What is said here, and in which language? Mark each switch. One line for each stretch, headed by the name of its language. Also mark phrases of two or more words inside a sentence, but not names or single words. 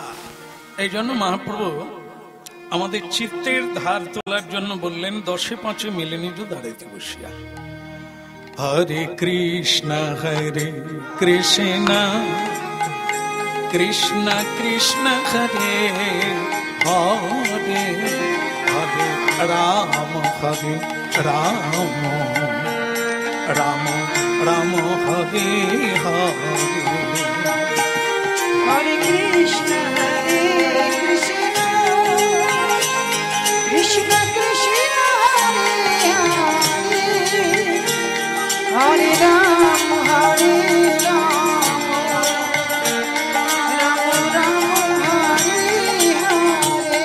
Bangla: এই জন্য মহাপ্রভু আমাদের চিত্তের ধার তোলার জন্য বললেন, 10-5 মিলে নিজ দাঁড়াইতে বসিয়া
Sanskrit: হরে কৃষ্ণ কৃষ্ণ কৃষ্ণ হরে হরে হরে রাম হরে রাম রাম রাম হরে হরে হরে কৃষ্ণ কৃষ্ণ কৃষ্ণ হরে হরে হরে রাম রাম রাম হরে হরে